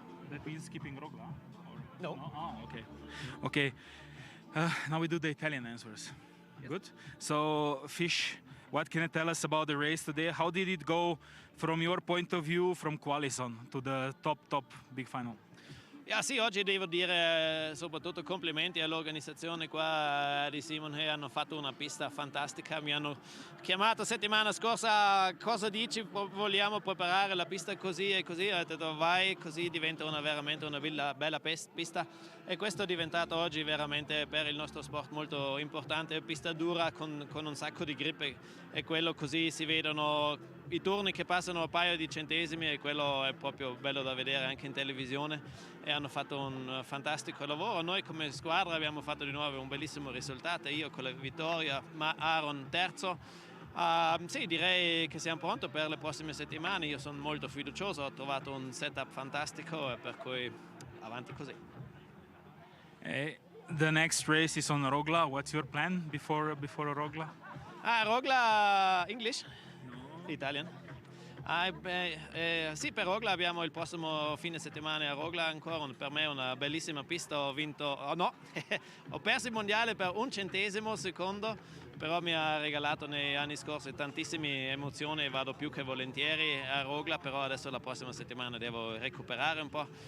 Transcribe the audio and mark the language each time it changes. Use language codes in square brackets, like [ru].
[en] That means skipping Rogla? No. Oh, okay. Okay. Now we do the Italian answers. Yes. Good. So, Fish, what can you tell us about the race today? How did it go from your point of view, from Qualison to the top big final? [it] Ja, sì, oggi devo dire soprattutto complimenti all'organizzazione qua di Simonhöhe, hanno fatto una pista fantastica, mi hanno chiamato settimana scorsa, cosa dici, vogliamo preparare la pista così e così, ho detto vai, così diventa veramente una bella pista, e questo è diventato oggi veramente per il nostro sport molto importante, pista dura con un sacco di grip, e quello così si vedono i turni che passano a paio di centesimi, e quello è proprio bello da vedere anche in televisione, e hanno fatto un fantastico lavoro. Noi come squadra abbiamo fatto di nuovo un bellissimo risultato, io con la vittoria, ma Aaron terzo. Sì, direi che siamo pronti per le prossime settimane, io sono molto fiducioso, ho trovato un setup fantastico, e per cui avanti così. [en] The next race is on Rogla. What's your plan before Rogla? Rogla, English? No. Italian? [it] Sì, per Rogla abbiamo il prossimo fine settimana a Rogla ancora, per me è una bellissima pista, ho vinto, ho perso il mondiale per 1 centesimo secondo, però mi ha regalato negli anni scorsi tantissime emozioni, vado più che volentieri a Rogla, però adesso la prossima settimana devo recuperare un po'.